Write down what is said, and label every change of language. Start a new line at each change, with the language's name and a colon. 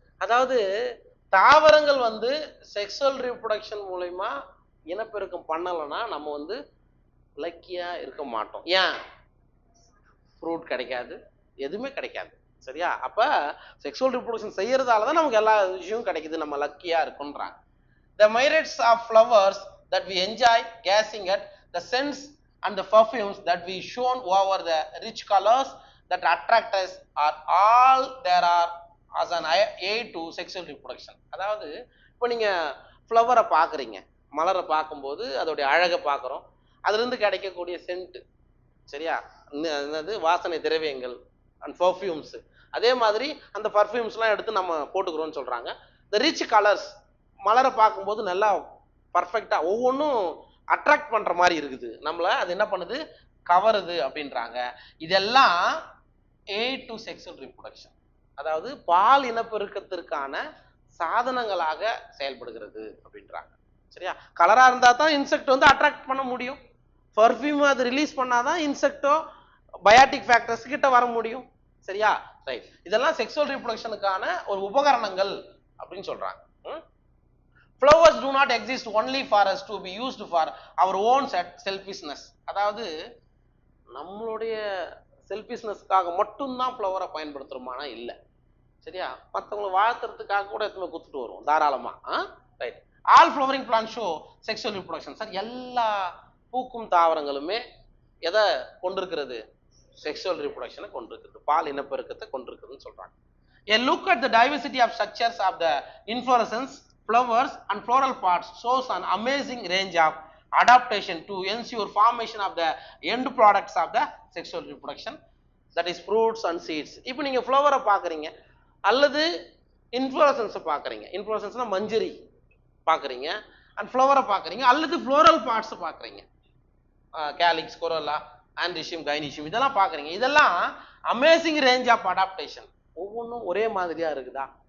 Tamil: அதாவது தாவரங்கள் வந்து செக்ஷுவல் ரீப்ரொடக்ஷன் மூலமா இனப்பெருக்கம் பண்ணலைன்னா நம்ம வந்து லக்கியா இருக்க மாட்டோம். ஏன்? ஃப்ரூட் கிடைக்காது, எதுவுமே கிடைக்காது, சரியா? அப்ப செக்ஷுவல் ரீப்ரொடக்ஷன் செய்யறதால தான் நமக்கு எல்லா விஷயமும் கிடைக்குது, நம்ம லக்கியா இருக்குன்றாங்க.
English: The myriads of flowers that we enjoy gazing at, the scents and the perfumes that we shown over, the rich colors that attract us are all there are as an aid to sexual reproduction.
Tamil: அதாவது இப்போ நீங்க ஃப்ளவரை பார்க்குறீங்க, மலரை பார்க்கும்போது அதோடைய அழகை பார்க்குறோம், அதுலேருந்து கிடைக்கக்கூடிய சென்ட், சரியா? என்னது வாசனை திரவியங்கள் அண்ட் பர்ஃப்யூம்ஸ். அதே மாதிரி அந்த பர்ஃப்யூம்ஸ்லாம் எடுத்து நம்ம போட்டுக்கிறோம்னு சொல்கிறாங்க. த ரிச் கலர்ஸ், மலரை பார்க்கும்போது நல்லா பர்ஃபெக்டாக ஒவ்வொன்றும் அட்ராக்ட் பண்ணுற மாதிரி இருக்குது, நம்மளை அது என்ன பண்ணுது, கவருது அப்படின்றாங்க. இதெல்லாம் எய்ட் டு செக்ஷுவல் ரீப்ரொடக்ஷன், அதாவது பால் இனப்பெருக்கத்திற்கான சாதனங்களாக செயல்படுகிறது அப்படின்றாங்க, சரியா? கலராக இருந்தால் தான் இன்செக்ட் வந்து அட்ராக்ட் பண்ண முடியும், பர்ஃப்யூம் அது ரிலீஸ் பண்ணாதான் இன்செக்டோ பயாட்டிக் ஃபேக்டர்ஸ் கிட்ட வர முடியும், சரியா? ரைட். இதெல்லாம் செக்ஷுவல் ரீப்ரொடக்ஷனுக்கான ஒரு உபகரணங்கள் அப்படின்னு சொல்றாங்க.
English: Flowers do not exist only for us to be used for our own selfishness.
Tamil: அதாவது நம்மளுடைய செல்ஃபிஷ்னஸ்க்காக மட்டும்தான் ஃப்ளவரை பயன்படுத்துறோமானா இல்லை, சரியா? மற்றவங்களை வாழ்த்துறதுக்காக கூட எத்தனை குத்துட்டு வருவோம் தாராளமா. Right.
English: All flowering plant show sexual reproduction.
Tamil: Sir எல்லா பூக்கும் தாவரங்களுமே எதை கொண்டிருக்கிறது? செக்ஷுவல் ரீப்ரொடக்ஷனை கொண்டிருக்கிறது, பால் இனப்பெருக்கத்தை கொண்டிருக்குதுன்னு சொல்றாங்க.
English: A look at the diversity of structures of the inflorescence, flowers and floral parts shows an amazing range of adaptation to ensure formation of the end products of the sexual reproduction, that is fruits and seeds.
Tamil: இப்போ நீங்க ஃப்ளவரை பார்க்குறீங்க அல்லது இன்ஃப்ளோரசன்ஸை பார்க்குறீங்க, இன்ஃப்ளோரசன்ஸ்னா மஞ்சரி பார்க்குறீங்க, and ஃப்ளவரை பார்க்குறீங்க, அல்லது floral parts பார்க்குறீங்க, calyx, corolla, androecium, கைனீஷியம், இதெல்லாம் பார்க்குறீங்க. இதெல்லாம்
English: Amazing range of adaptation.
Tamil: ஒவ்வொன்றும் ஒரே மாதிரியா இருக்குதா?